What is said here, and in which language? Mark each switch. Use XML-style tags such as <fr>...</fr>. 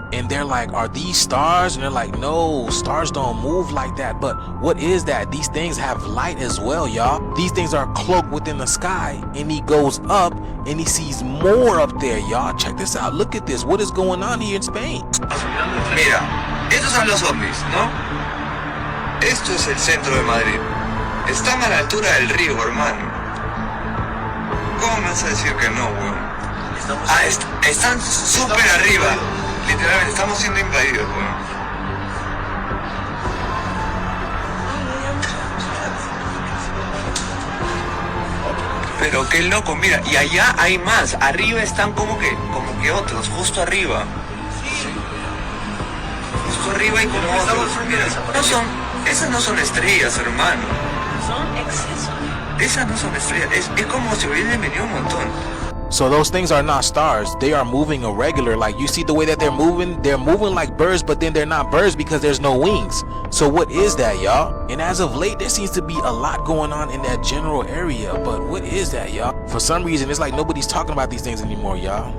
<en>And they're like, are these stars? And they're like, no, stars don't move like that. But what is that? These things have light as well, y'all. These things are cloaked within the sky. And he goes up and he sees more up there, y'all. Check this out. Look at this. What is going on here in Spain?</en> <es>Mira, estos son los ovnis, ¿no? Esto es el centro de Madrid. Están a la altura del río, hermano. ¿Cómo me vas a decir que no, weón? Están súper arriba. Literalmente, estamos siendo invadidos, weón. Pero qué loco, mira, y allá hay más. Arriba están como que otros, justo arriba. Justo arriba y como otros. Mira, esas no son estrellas, hermano. Son excesos. Esas no son estrellas. Es como si hubiesen venido un montón.</es> <en>So those things are not stars. They are moving irregular. Like, you see the way that they're moving like birds, but then they're not birds because there's no wings. So what is that, y'all? And as of late, there seems to be a lot going on in that general area. But what is that, y'all? For some reason, it's like nobody's talking about these things anymore, y'all.</en>